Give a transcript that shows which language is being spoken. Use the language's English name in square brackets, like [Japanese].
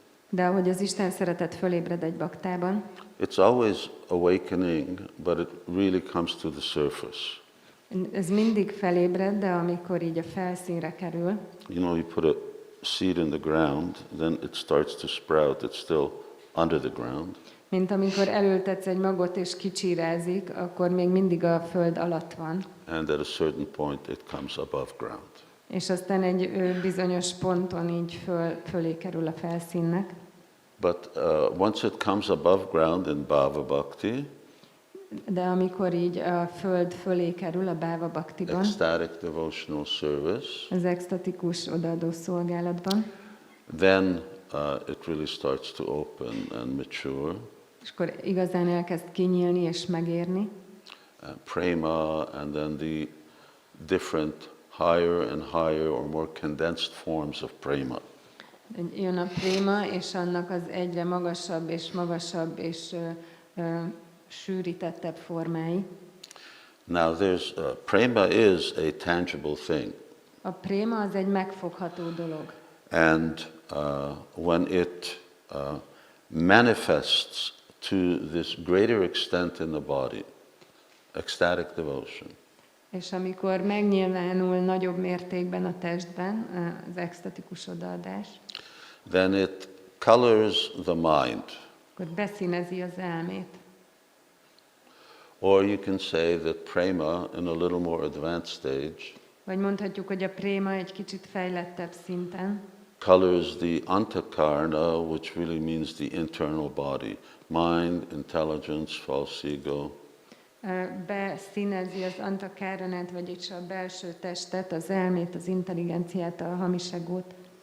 [Hungarian] de ahogy az Isten szeretet fölébred egy baktában, [English] it's always awakening, but it really comes to the surface. [Hungarian] Ez mindig felébred, de amikor így a felszínre kerül, [English] you know, you put a seed in the ground, then it starts to sprout. It's still under the ground. [Hungarian] Mint amikor elültetsz egy magot és kicsírázik, akkor még mindig a föld alatt van. [English] And at a certain point it comes above ground. [Hungarian] És aztán egy bizonyos ponton így fölé kerül a felszínnek. [English] But once it comes above ground in Bhava Bhakti, [Hungarian] De amikor így a föld fölé kerül a báva baktiban, [English] ecstatic devotional service, [Hungarian] az extatikus odaadó szolgálatban, [English] then it really starts to open and mature. [Hungarian] és akkor igazán elkezd kinyílni és megérni. [English] Prema, and then the different higher and higher or more condensed forms of prema. [Hungarian] Jön a préma, és annak az egyre magasabb és sűrítettebb formái. [English] Now prema is a tangible thing. [Hungarian] A préma az egy megfogható dolog. [English] And when it manifests to this greater extent in the body, ecstatic devotion, [Hungarian] És amikor megnyilvánul nagyobb mértékben a testben az extatikus odaadás, [English] then it colors the mind. [Hungarian] akkor beszínezi az elmét. [English] Or you can say that prema, in a little more advanced stage, [Hungarian] Vagy mondhatjuk, hogy a préma egy kicsit fejlettebb szinten [English] colors the antakarna, which really means the internal body, mind, intelligence, false ego. [Hungarian] Beszínezi az antakáranát, vagyis a belső testet, az elmét, az intelligenciát, a hamis egót.